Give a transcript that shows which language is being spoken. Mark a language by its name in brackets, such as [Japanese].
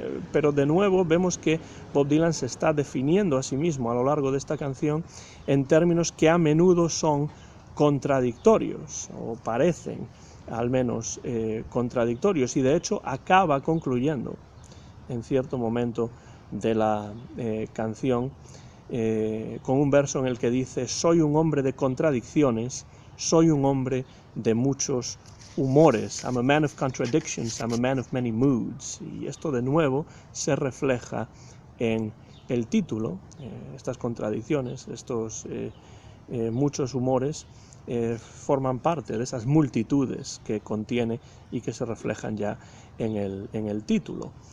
[Spanish] Pero de nuevo vemos que Bob Dylan se está definiendo a sí mismo a lo largo de esta canción en términos que a menudo son contradictorios, o parecen al menos contradictorios, y de hecho acaba concluyendo en cierto momento de la canción con un verso en el que dice: soy un hombre de contradicciones, soy un hombre de muchos humores. [English] I'm a man of contradictions, I'm a man of many moods. [Spanish] Y esto de nuevo se refleja en el título. Estas contradicciones, estos muchos humores forman parte de esas multitudes que contiene y que se reflejan ya en el título.